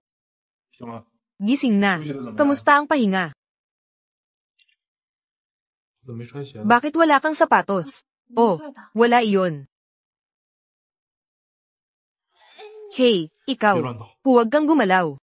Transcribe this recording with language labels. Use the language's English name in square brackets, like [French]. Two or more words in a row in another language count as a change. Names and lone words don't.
[Chinese] 行了， [Filipino] Gising na. Kamusta ang pahinga? [Chinese] 怎么没穿鞋呢？ [Filipino] Bakit wala kang sapatos? Oh, wala iyon. [English] Hey, [Chinese] 别 [Filipino] ikaw. [Chinese] 乱动。 [Filipino] Huwag kang gumalaw.